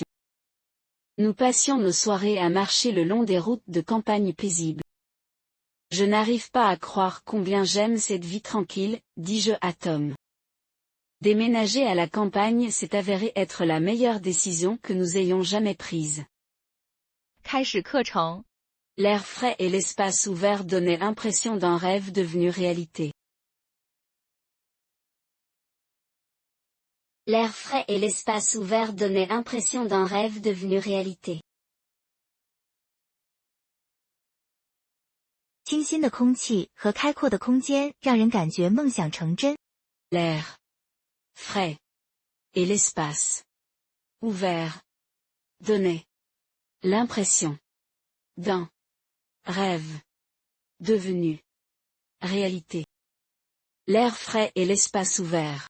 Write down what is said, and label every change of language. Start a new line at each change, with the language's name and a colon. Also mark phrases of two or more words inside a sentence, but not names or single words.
French: Nous passions nos soirées à marcher le long des routes de campagne paisibles. Je n'arrive pas à croire combien j'aime cette vie tranquille, dis-je à Tom. Déménager à la campagne s'est avéré être la meilleure décision que nous ayons jamais prise.
Chinese: 开始课程。
French: L'air frais et l'espace ouvert donnaient l'impression d'un rêve devenu réalité. L'air frais et l'espace ouvert donnaient l'impression d'un rêve devenu réalité.
Chinese: 清新的空气和开阔的空间让人感觉梦想成真。
French: L'air frais et l'espace ouvert donnaient l'impression d'un rêve devenu réalité. L'air frais et l'espace ouvert.